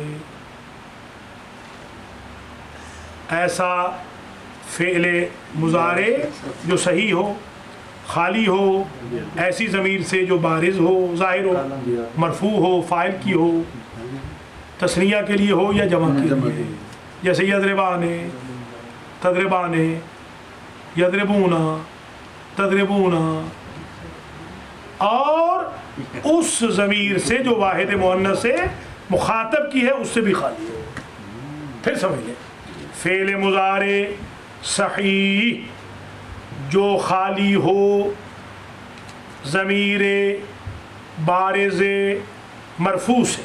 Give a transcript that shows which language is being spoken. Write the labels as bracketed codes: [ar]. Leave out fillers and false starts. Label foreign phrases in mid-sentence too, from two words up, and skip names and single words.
[ur] ایسا فعل مضارع جو صحیح ہو, خالی ہو, ایسی ضمیر سے جو بارز ہو, ظاہر ہو, مرفوع ہو, فاعل کی ہو, تثنیہ کے لیے ہو یا جمع کے لیے. [ar] جیسے یضربان, تضربان, یضربون, تضربون. [ur] اور اس ضمیر سے جو واحد مؤنث سے مخاطب کی ہے اس سے بھی خالی ہو. پھر سمجھ لیں, فعل مضارع صحیح جو خالی ہو ضمیر بارز مرفوع سے.